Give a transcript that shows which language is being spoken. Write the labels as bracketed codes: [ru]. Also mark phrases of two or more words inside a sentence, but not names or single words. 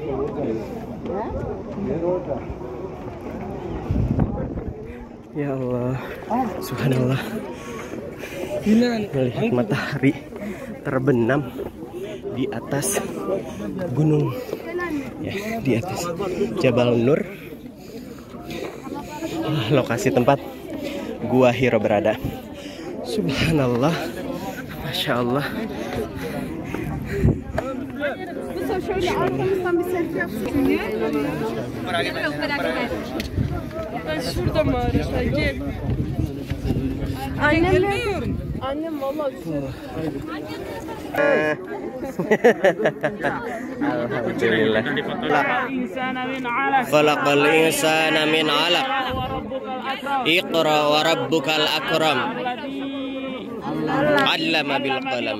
[ar] يا الله، سبحان الله, [id] melihat matahari terbenam di atas gunung, ya, di atas Jabal Nur, lokasi tempat Gua Hiro berada. [ar] سبحان الله، ما شاء الله. [tr] Annem vallahi [ar] Alhamdulillah. خلق الإنسان من علق. اقرأ وربك الأكرم. علم بالقلم.